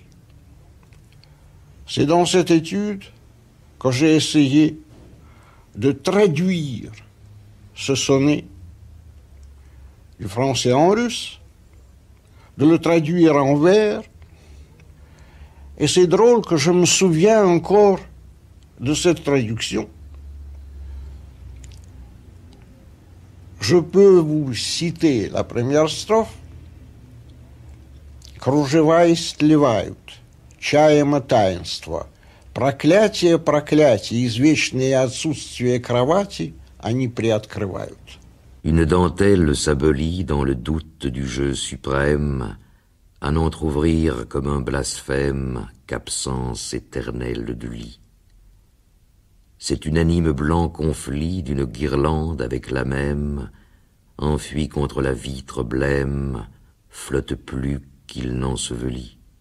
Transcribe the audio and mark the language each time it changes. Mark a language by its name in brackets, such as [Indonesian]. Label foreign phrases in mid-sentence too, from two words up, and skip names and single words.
[French] C'est dans cette étude que j'ai essayé de traduire ce sonnet du français en russe, de le traduire en vers. Et c'est drôle que je me souviens encore de cette traduction. Je peux vous citer la première strophe. [Russian] Кружева истлевают, чаемо таинство. Проклятие, проклятие, извечное отсутствие кровати, они приоткрывают. [French] Une dentelle s'abolit dans le doute du jeu suprême, à n'entr'ouvrir comme un blasphème qu'absence éternelle du lit. Cet unanime blanc conflit d'une guirlande avec la même, enfui contre la vitre blême, flotte plus qu'il n'ensevelit.